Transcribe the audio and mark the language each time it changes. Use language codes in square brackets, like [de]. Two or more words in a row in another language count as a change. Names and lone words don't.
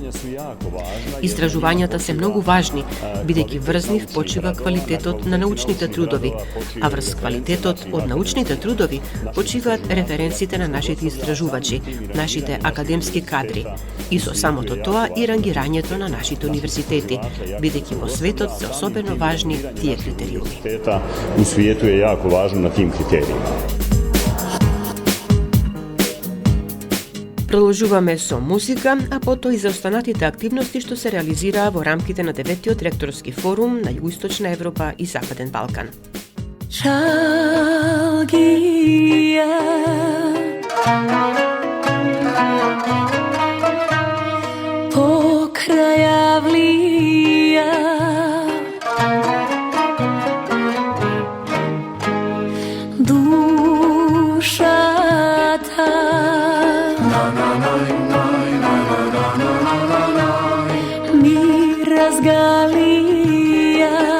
[mk] Истражувањата се многу важни, бидејќи врз нив почива квалитетот на научните трудови, а врз квалитетот од научните трудови почиваат референците на нашите истражувачи, нашите академски кадри и со самото тоа и рангирањето на нашите универзитети, бидејќи во светот се особено важни тие критериуми. [bs] U svijetu je jako važno na tim kriterijima. [mk] Продолжуваме со музика, а потоа и за останатите активности што се реализираа во рамките на 9-тиот ректорски форум на Југоисточна Европа и Западен Балкан. Шалгија покрај авлија душата ми разгалија